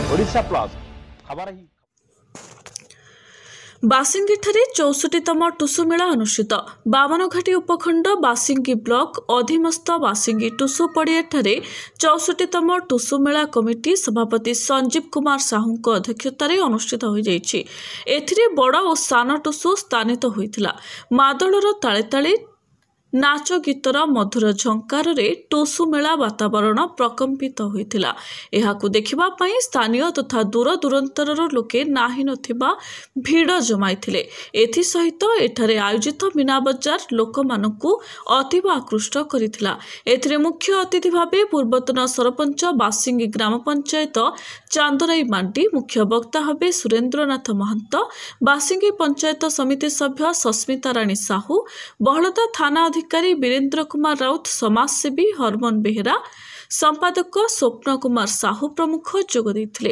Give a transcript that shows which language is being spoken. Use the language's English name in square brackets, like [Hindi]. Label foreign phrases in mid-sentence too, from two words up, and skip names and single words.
[Odia] ଓଡ଼ିଶା ପ୍ଲସ ଖବର ହି ବାସିଙ୍ଗୀଠାରେ 64ତମ ଟୁସୁ ମେଳା ଅନୁଷ୍ଠିତ ବାମନଘାଟୀ ଉପଖଣ୍ଡ ବାସିଙ୍ଗୀ ବ୍ଲକ ଅଧୀନସ୍ଥ ବାସିଙ୍ଗୀ ଟୁସୁ ପଡ଼ିଆଠାରେ 64ତମ ଟୁସୁ ମେଳା କମିଟି ସଭାପତି ସଞ୍ଜୀବ କୁମାର ସାହୁ ଅଧ୍ୟକ୍ଷତାର ଅନୁଷ୍ଠିତ ହୋ ଯାଇଛି। ଏଥିରେ ବଡ଼ ଓ ସାନ ଟୁସୁ ସ୍ଥାନିତ ହୋଇଥିଲା। ମାଦଳର ତାଳେ ତାଳେ ନାଚ ଗୀତର ମଧୁର ଝଙ୍କାର ଟୁସୁ ମେଳା ବାତାବରଣ ପ୍ରକମ୍ପିତ ହୋଇଥିଲା। ଏହାକୁ ଦେଖିବା ପାଇଁ ସ୍ଥାନୀୟ ତଥା ଦୂର ଦୂରାନ୍ତରର ଲୋକେ ନାହିଁ ନଥିବା ଭିଡ଼ ଜମାଇଥିଲେ। ଏଥି ସହିତ ଏଠାରେ ଆୟୋଜିତ ମୀନା ବଜାର ଲୋକମାନଙ୍କୁ ଅତୀବ ଆକୃଷ୍ଟ କରିଥିଲା। ଏଥିରେ ମୁଖ୍ୟ ଅତିଥି ଭାବେ ପୂର୍ବତନ ସରପଞ୍ଚ ବାସିଙ୍ଗୀ ଗ୍ରାମ ପଞ୍ଚାୟତ ଚାନ୍ଦରାଇ ମାଣ୍ଡି, ମୁଖ୍ୟ ବକ୍ତା ଭାବେ ସୁରେନ୍ଦ୍ରନାଥ ମହନ୍ତ, ବାସିଙ୍ଗୀ ପଞ୍ଚାୟତ ସମିତି ସଭ୍ୟ ସସ୍ମିତା ରାଣୀ ସାହୁ, ବହଳଦା ଥାନା ଅଧିକାରୀ ବୀରେନ୍ଦ୍ର କୁମାର ରାଉତ, ସମାଜସେବୀ ହରମନ ବେହେରା, ସମ୍ପାଦକ ସ୍ୱପ୍ନ କୁମାର ସାହୁ ପ୍ରମୁଖ ଯୋଗ ଦେଇଥିଲେ।